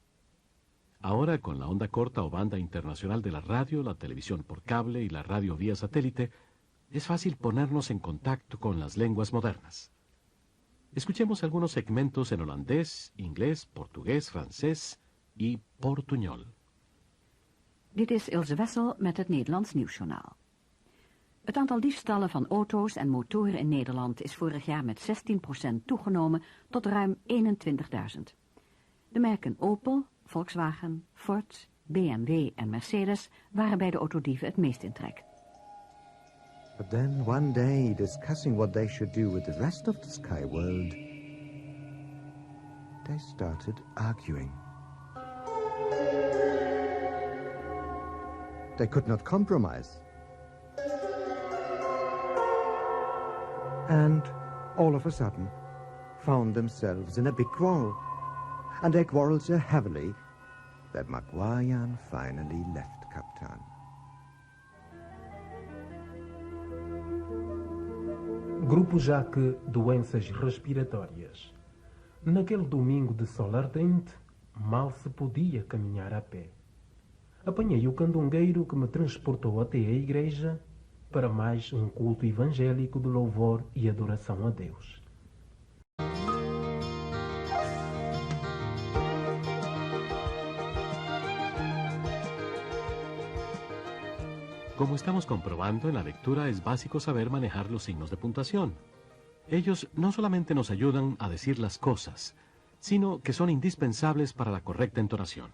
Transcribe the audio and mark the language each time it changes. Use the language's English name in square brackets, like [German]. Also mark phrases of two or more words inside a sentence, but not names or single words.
[Spanish] Ahora, con la onda corta o banda internacional de la radio, la televisión por cable y la radio vía satélite, es fácil ponernos en contacto con las lenguas modernas. Escuchemos algunos segmentos en holandés, inglés, portugués, francés y portuñol. [Dutch] Dit is Ilse Wessel met het Nederlands Nieuwsjournaal. Het aantal diefstallen van auto's en motoren in Nederland is vorig jaar met 16% toegenomen tot ruim 21.000. De merken Opel, Volkswagen, Ford, BMW en Mercedes waren bij de autodieven het meest in trek. [English] But then one day, discussing what they should do with the rest of the sky world, they started arguing. They could not compromise. And all of a sudden found themselves in a big quarrel. And they quarreled so heavily that Maguayan finally left Captain. [Portuguese] Grupo Jacques Doenças Respiratórias. Naquele domingo de sol ardente, mal se podia caminhar a pé. Apanhei o candongueiro que me transportou até a igreja para mais um culto evangélico de louvor e adoração a Deus. [Spanish] Como estamos comprobando, en la lectura es básico saber manejar los signos de puntuación. Ellos no solamente nos ayudan a decir las cosas, sino que son indispensables para la correcta entonación.